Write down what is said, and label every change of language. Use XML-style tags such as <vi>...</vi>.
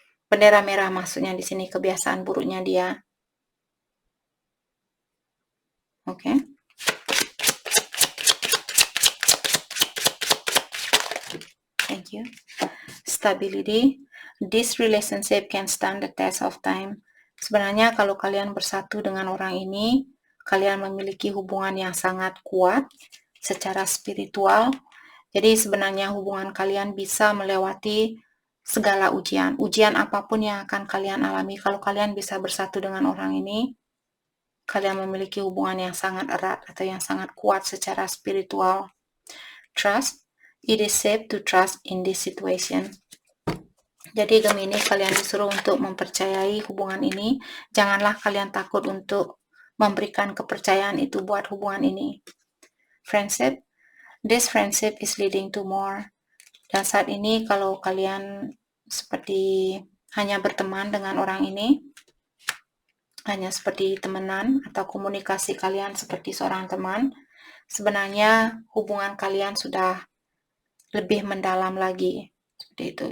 <id>Bendera merah maksudnya di sini kebiasaan buruknya dia. Oke. Okay.</id> <en>Thank you. Stability. This relationship can stand the test of time.</en> <id>Sebenarnya kalau kalian bersatu dengan orang ini, kalian memiliki hubungan yang sangat kuat secara spiritual. Jadi sebenarnya hubungan kalian bisa melewati segala ujian. Ujian apapun yang akan kalian alami, kalau kalian bisa bersatu dengan orang ini, kalian memiliki hubungan yang sangat erat atau yang sangat kuat secara spiritual.</id> <en>Trust. It is safe to trust in this situation.</en> <id>Jadi Gemini, kalian disuruh untuk mempercayai hubungan ini. Janganlah kalian takut untuk memberikan kepercayaan itu buat hubungan ini. Friendship.</id> <en>This friendship is leading to more.</en> <id>Dan saat ini kalau kalian seperti hanya berteman dengan orang ini, hanya seperti temenan atau komunikasi kalian seperti seorang teman, sebenarnya hubungan kalian sudah lebih mendalam lagi. Seperti itu.</id>